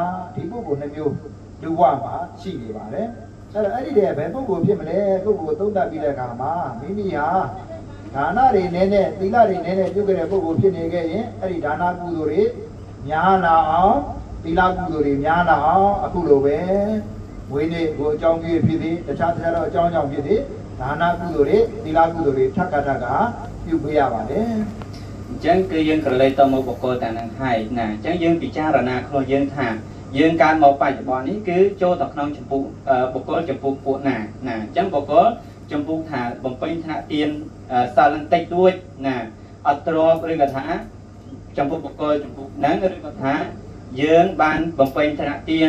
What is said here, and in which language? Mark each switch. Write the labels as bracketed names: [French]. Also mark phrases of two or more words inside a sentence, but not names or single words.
[Burmese] ဒီပုဂ္ဂိုလ်နှစ်မျိုးလူဘဝမှာရှိနေပါတယ်အဲ့တော့အဲ့ဒီတည်းဘယ်ပုဂ္ဂိုလ်ဖြစ်မလဲပုဂ္ဂိုလ်သုံးသပ်ပြီးတဲ့အခါမှာမိမိဟာဒါနတွေနည်းနည်းသီလတွေနည်းနည်းပြုခဲ့တဲ့ပုဂ္ဂိုလ်ဖြစ်နေခဲ့ရင်အဲ့ဒီဒါနကုသိုလ်တွေများလာအောင်သီလကုသိုလ်တွေများလာအောင်အခုလိုပဲဝိနည်းကိုအကြောင်းပြည့်ဖြစ်သည်တခြားတော့အကြောင်းကြောင့်ဖြစ်သည်ဒါနကုသိုလ်တွေသီလကုသိုလ်တွေထပ်ကပြုပေးရပါတယ် [Khmer] អញ្ចឹងគឺយើងក្រឡេកទៅមកបកគលតែនឹងហើយណាអញ្ចឹងយើងពិចារណាខ្លួនយើងថាយើងកើតមកបច្ចុប្បន្ននេះគឺចូលទៅក្នុងចម្ពោះបកគលចម្ពោះពួកណាណាអញ្ចឹងបកគលចំ ពោះថាបំពេញថ្នាក់ទានសិលនឹងតិចតួចណាអត់ទ្រព្យឬក៏ថាចំពោះបកគលចំពោះហ្នឹងឬក៏ថាយើងបានបំពេញថ្នាក់ទាន